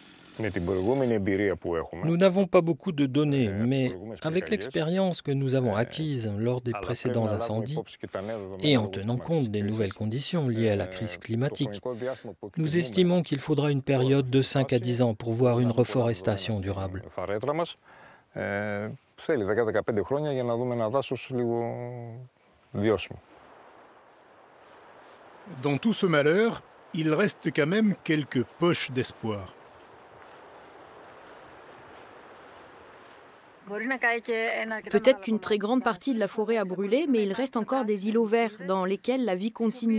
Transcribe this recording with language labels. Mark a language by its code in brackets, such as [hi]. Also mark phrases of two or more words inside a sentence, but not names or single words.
[fr] Nous n'avons pas beaucoup de données, mais avec l'expérience que nous avons acquise lors des précédents incendies et en tenant compte des nouvelles conditions liées à la crise climatique, nous estimons qu'il faudra une période de 5 à 10 ans pour voir une reforestation durable. [el] Θέλει 10-15 χρόνια για να δούμε ένα δάσος λίγο βιώσιμο. [fr] Dans tout ce malheur, il reste quand même quelques poches d'espoir. Peut-être qu'une très grande partie de la forêt a brûlé, mais il reste encore des îlots verts dans lesquels la vie continue.